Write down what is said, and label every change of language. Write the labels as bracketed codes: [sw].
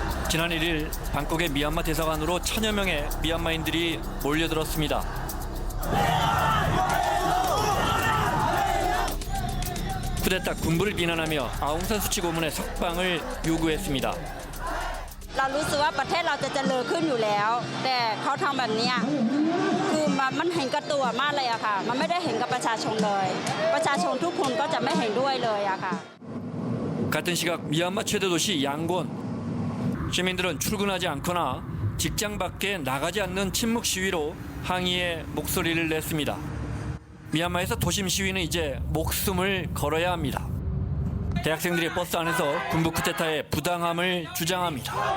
[ko] 지난 1일 방콕의 미얀마 대사관으로 1,000여 명의 미얀마인들이 몰려들었습니다. 쿠데타 군부를 비난하며 아웅산 수치 고문의 석방을 요구했습니다. [th] เรารู้สึกว่าประเทศเราจะเจริญขึ้นอยู่แล้วแต่เขาทำแบบนี้คือมันเห็นกับตัวมากเลยอะค่ะมันไม่ได้เห็นกับประชาชนเลยประชาชนทุกคนก็จะไม่เห็นด้วยเลยอะค่ะ [ko] 같은 시각 미얀마 최대 도시 양곤. 시민들은 출근하지 않거나 직장 밖에 나가지 않는 침묵 시위로 항의의 목소리를 냈습니다. 미얀마에서 도심 시위는 이제 목숨을 걸어야 합니다. 대학생들이 버스 안에서 군부 쿠데타의 부당함을 주장합니다.